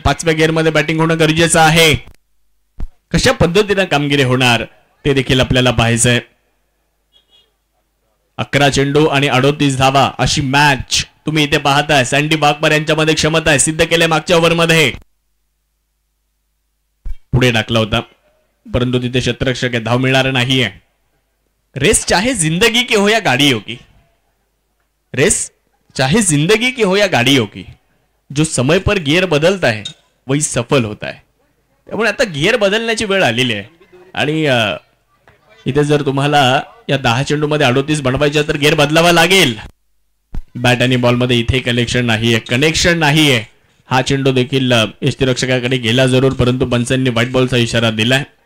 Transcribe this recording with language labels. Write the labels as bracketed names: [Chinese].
[Marathi] 5व्या गिअरमध्ये बॅटिंग होणं गरजेचं आहे. कशा पद्धतीने कामगिरी होणार ते देखील आपल्याला पाहायचंय. 11 चेंडू आणि 38 धावा अशी मॅच तुम्ही इथे पाहताय. सँडी वाघमारे यांच्यामध्ये क्षमता आहे, सिद्ध केले मागच्या ओव्हरमध्ये. पुढे टाकला होता परंतु तिथे क्षेत्ररक्षक आहे, धाव मिळणार नाहीये. [Hindi] रेस चाहे जिंदगी की हो या गाड़ी हो की, रेस चाहे जिंदगी की हो या गाड़ी हो की, जो समय पर गियर बदलता है वही सफल होता है. [Marathi] त्यामुळे आता गियर बदलण्याची वेळ आलेली आहे आणि इथे जर तुम्हाला या 10 चेंडू मध्ये 38 बनवायचे तर गियर बदलावा लागेल. बॅट आणि बॉल मध्ये इथे कनेक्शन नाहीये. हा चेंडू देखील यष्टीरक्षकाकडे गेला जरूर परंतु पंचांनी व्हाईट बॉलचा इशारा दिलाय.